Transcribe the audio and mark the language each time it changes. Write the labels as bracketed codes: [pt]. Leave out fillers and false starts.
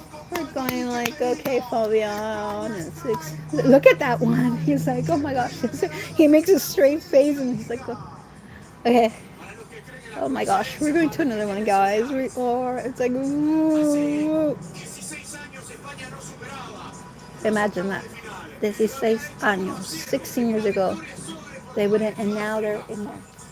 [en] We're going like, okay, Fabian, and 6. Look at that one. He's like, oh my gosh. He makes a straight face and he's like, oh. Okay. Oh my gosh. We're going to another one, guys. It's like, ooh. [es] 16 años España no superaba. [en] Imagine that. [es] 16 años. [en] 16 years ago. They wouldn't, and now they're in there.